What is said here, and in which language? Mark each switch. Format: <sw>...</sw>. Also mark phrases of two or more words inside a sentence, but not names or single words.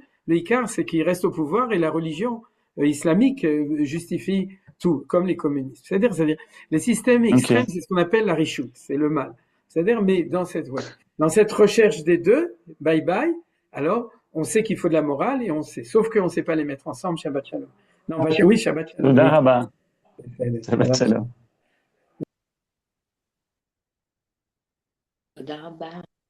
<fr>L'écart, c'est qu'ils restent au pouvoir et la religion islamique justifie tout, comme les communistes. C'est-à-dire, les systèmes extrêmes, Ok. c'est ce qu'on appelle la richoute, c'est le mal. C'est-à-dire, mais dans cette recherche des deux,</fr> <en>bye bye,</en> <fr>alors on sait qu'il faut de la morale et on sait, sauf qu'on ne sait pas les mettre ensemble,</fr> <he>שבת שלום.</he> <fr>Non, oui,</fr> <he>שבת שלום, Toda</he> <fr>oui.</fr> <he>רבה. שבת Shabbat Shalom. Shalom. תודה רבה.</he>